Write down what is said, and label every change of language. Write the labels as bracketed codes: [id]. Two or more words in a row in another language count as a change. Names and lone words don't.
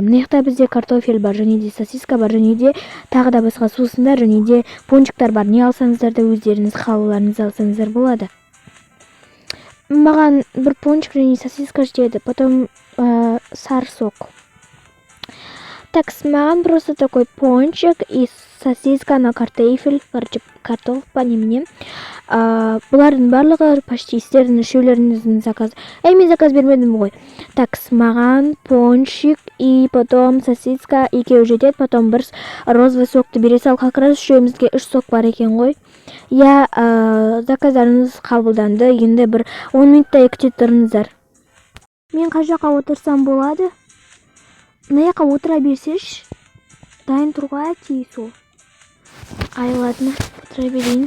[kk] Мына бізде картофель бар, және де сосиска бар, және де тағы да басқа сусындар, және де пончиктар бар. Не алсаңыздар да өздеріңіз қалауларыңыз алсаңыздар болады. маған бір пончик және сосиска жетеді, потом сарсок. [ru] Так, маған просто такой пончик и сосиска на картофель, короче, картоф по немене. [kk] Бұлардың барлығы почти сіздердің үшеулеріңіздің заказ. Мен заказ бермедім ғой. Так, маған пончик [ru] и потом [kk] сосиска екеу жетеді, потом бір розовый сокты бере сал. [ru] Как раз [kk] үшеумізге 3 сок бар екен ғой. Заказдарыңыз қабылданды. Енді бір 10 минуттай күте тұрыңыздар. Мен қай жаққа отырсам болады? Мына жаққа отыра берсеш, дайын тұруға тиіс ол. Ладно, отыра берейін.